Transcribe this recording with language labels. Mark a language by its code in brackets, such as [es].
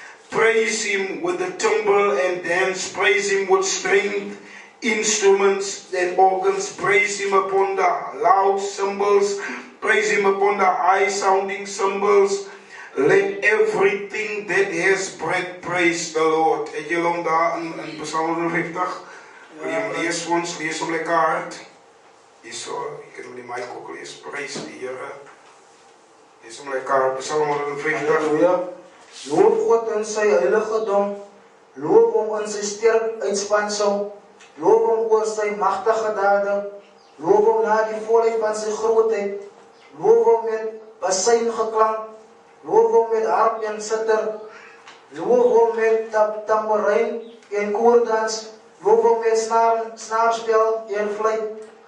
[en] praise Him with the timbrel and dance, praise Him with stringed instruments and organs, praise Him upon the loud cymbals, praise Him upon the high sounding cymbals. Let everything that has breath praise the Lord. [af] Het julle hom daar in Psalm 150? Wil jy hom lees vir ons? Lees hom lekker hard. Hierso, jy kan hom die mic ook lees. Prys die Here. Lees hom lekker hard. Psalm 150. Halleluja. Loof God in sy heiligdom. Loof hom in sy sterk uitspansel. Loof hom oor sy magtige dade. Loof hom na die volheid van sy grootheid. Loof hom met basijn geklank. Loof hom met harp en sitter. Loof hom met tamboerijn en koordans. Loof hom met snaarspel en fluit.